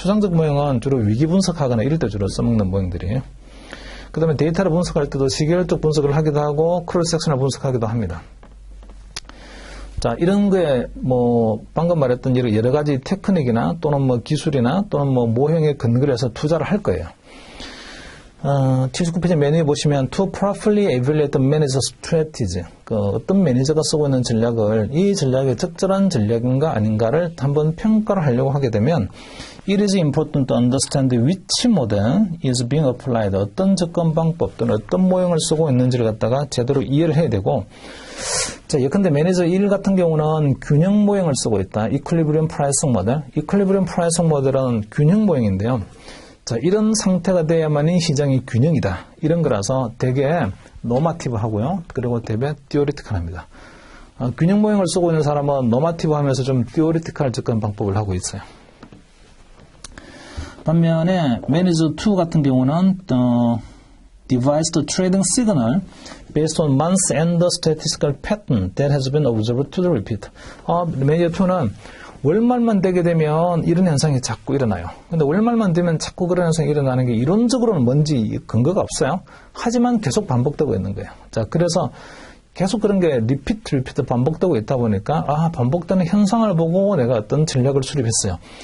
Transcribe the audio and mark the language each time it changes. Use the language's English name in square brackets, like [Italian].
[Korean] 추상적 모형은 주로 위기 분석하거나 이럴 때 주로 써먹는 모형들이에요. 그 다음에 데이터를 분석할 때도 시계열적 분석을 하기도 하고 크로스 섹션을 분석하기도 합니다. 자, 이런 거에 방금 말했던 여러 가지 테크닉이나 또는 기술이나 또는 모형에 근거를 해서 투자를 할 거예요. 79페이지 맨 위에 보시면 [English] to properly evaluate the manager's strategy. [Korean] 어떤 매니저가 쓰고 있는 전략을 이 전략이 적절한 전략인가 아닌가를 한번 평가를 하려고 하게 되면 [English] it is important to understand which model is being applied. [Korean] 어떤 접근 방법 또는 어떤 모형을 쓰고 있는지를 갖다가 제대로 이해를 해야 되고 자, 예컨대 매니저 1 같은 경우는 균형 모형을 쓰고 있다. 이퀄리브리엄 프라이싱 모델. 이퀄리브리엄 프라이싱 모델은 균형 모형인데요. 자, 이런 상태가 돼야만이 시장이 균형이다. 이런 거라서 되게 노마티브 하고요. 그리고 되게 티오리티컬 합니다. 균형 모형을 쓰고 있는 사람은 노마티브 하면서 좀 티오리티컬 접근 방법을 하고 있어요. 반면에 매니저 2 같은 경우는 [English] devise the trading signal based on months and the statistical pattern that has been observed to the repeat. [Korean] 매니저 2는 월말만 되게 되면 이런 현상이 자꾸 일어나요. 근데 월말만 되면 자꾸 그런 현상이 일어나는 게 이론적으로는 뭔지 근거가 없어요. 하지만 계속 반복되고 있는 거예요. 자, 그래서 계속 그런 게 리피트 반복되고 있다 보니까 반복되는 현상을 보고 내가 어떤 전략을 수립했어요.